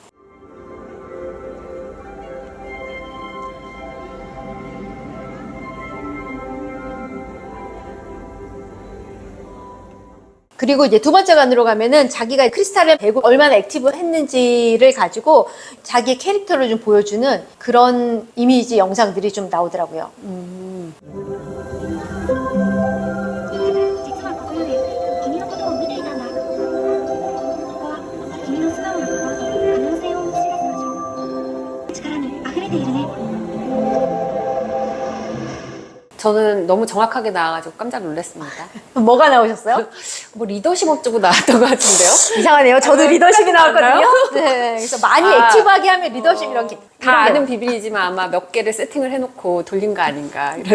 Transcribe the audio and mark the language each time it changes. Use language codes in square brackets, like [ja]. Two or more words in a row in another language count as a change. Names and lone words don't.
[ko] 그리고 이제 두 번째 관으로 가면은 자기가 크리스탈을 배고 얼마나 액티브했는지를 가지고 자기의 캐릭터를 좀 보여주는 그런 이미지 영상들이 좀 나오더라고요. [ja] 実はこの夜君のことを見ていたんだ。ここは君の素直な心と可能性を映し出す場所。力に溢れているね。 [ko] 저는 너무 정확하게 나와가지고 깜짝 놀랐습니다. 뭐가 나오셨어요? 뭐 리더십 업적으로 나왔던 것 같은데요? 이상하네요. 저도 리더십이 나왔거든요. 나왔나요? 네, 그래서 많이 아. 액티브하게 하면 리더십 이런 게. 다 아는 비밀이지만 아마 몇 개를 세팅을 해놓고 돌린 거 아닌가 이런